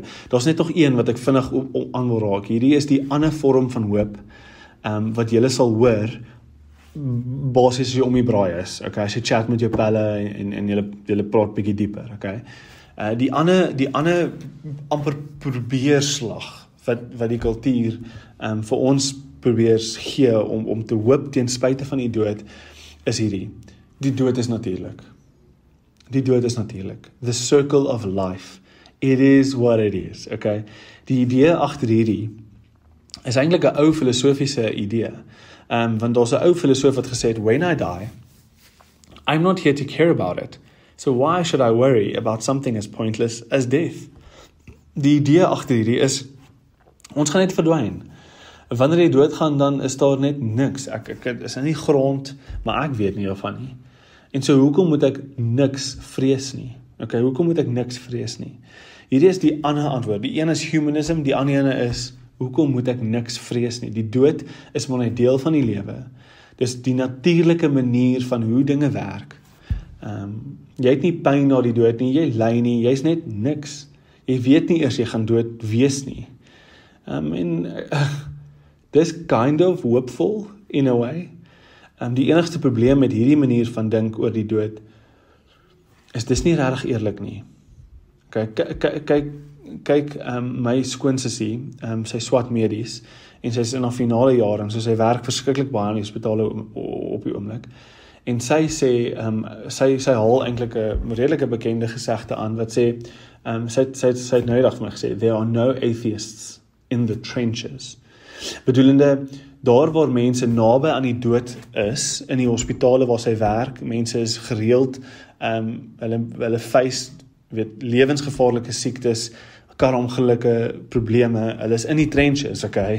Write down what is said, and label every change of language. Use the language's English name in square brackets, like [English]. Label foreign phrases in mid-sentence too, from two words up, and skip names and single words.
[Afrikaans] Daar's net nog een wat ek vinnig aan wil raak. Hierdie is die ander vorm van hoop, wat julle sal hoor, basies as jy om die braai is, okay, as jy chat met jou pelle en julle praat bietjie dieper, okay. Die ander amper probeerslag wat die kultuur vir ons probeer gee om te hoop ten spyte van die dood, is hierdie. Die dood is natuurlik. Die dood is natuurlik. [English] The circle of life. It is what it is, okay. [Afrikaans] Die idee agter hierdie is eintlik 'n ou filosofiese idee. Want daar's 'n ou filosoof wat gesê het, [English] when I die, I'm not here to care about it. So why should I worry about something as pointless as death? [Afrikaans] die idee agter hierdie is, ons gaan net verdwyn. Wanneer jy doodgaan, dan is daar net niks. Ek is in die grond, maar ek weet nie daarvan nie. En so, hoekom moet ek niks vrees nie? Okay, hoekom moet ek niks vrees nie? Hierdie is die ander antwoord. Die een is humanism, die ander ene is, hoekom moet ek niks vrees nie? Die dood is maar 'n deel van die lewe. Dis die natuurlike manier van hoe dinge werk. Jy het nie pyn na die dood nie, jy ly nie, jy's net niks. Jy weet nie eers jy gaan dood wees nie. [English] Dis kind of hopeful in a way. [Afrikaans] Die enigste probleem met hierdie manier van dink oor die dood is dis nie regtig eerlik nie. Kyk, my skoonsussie, sy swat medies, en sy is in haar finale jaar, en so sy werk verskriklik baie in die hospitale op die oomblik. En sy sê, sy haal eintlik 'n redelike bekende gesegde aan, wat sê, sy het nou die dag vir my gesê, [English] there are no atheists in the trenches. [Afrikaans] Bedoelende, daar waar mense naby aan die dood is, in die hospitale waar sy werk, mense is gereeld, hulle face, lewensgevaarlike siektes, karongelukke, probleme, hulle is in die trenches, okay?